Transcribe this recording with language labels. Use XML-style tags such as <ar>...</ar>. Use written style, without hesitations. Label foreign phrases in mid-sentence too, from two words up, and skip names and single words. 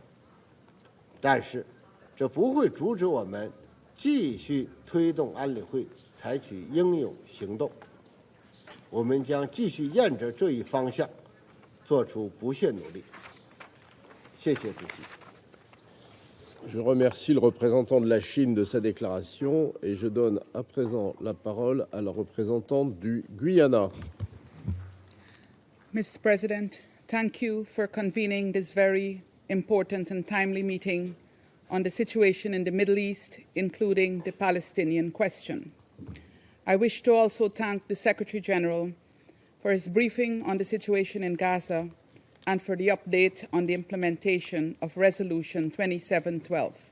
<zh>但是，这不会阻止我们继续推动安理会采取应有行动。我们将继续沿着这一方向做出不懈努力。谢谢主席。</zh> <fr>Je remercie le représentant de la Chine de sa déclaration et je donne à présent la parole à la représentante du Guyana.</fr> <en>Mr. President, thank you for convening this very important and timely meeting on the situation in the Middle East, including the Palestinian question. I wish to also thank the Secretary General for his briefing on the situation in Gaza and for the update on the implementation of Resolution 2712.</en>